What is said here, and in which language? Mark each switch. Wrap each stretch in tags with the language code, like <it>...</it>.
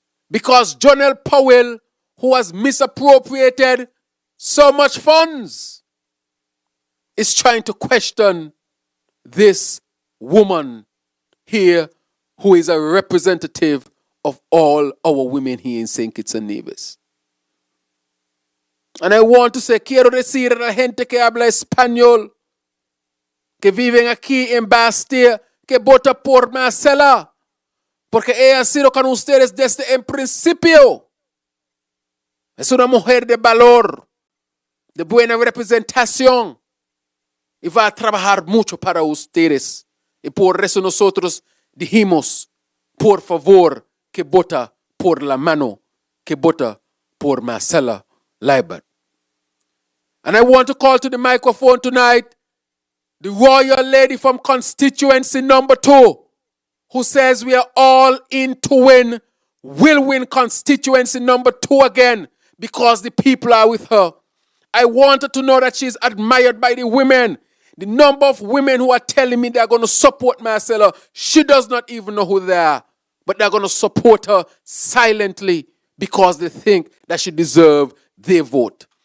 <en>Because Jonel Powell, who has misappropriated so much funds, is trying to question this woman here who is a representative of all our women here in St. Kitts-Nevis. And I want to say,</en> <es>quiero decir a la gente que habla español, que viven aquí en Bastia, que vota por Marcella, porque ella ha sido con ustedes desde el principio. Es una mujer de valor, de buena representación, y va a trabajar mucho para ustedes. Y por eso nosotros dijimos, por favor, que vota por la mano, que vota por Marcella Liburd.</es> <en>And I want to call to the microphone tonight the royal lady from constituency number 2, who says we are all in to win, will win constituency number 2 again because the people are with her. I want her to know that she's admired by the women. The number of women who are telling me they're going to support Marcella, she does not even know who they are, but they're going to support her silently because they think that she deserves their vote.</en>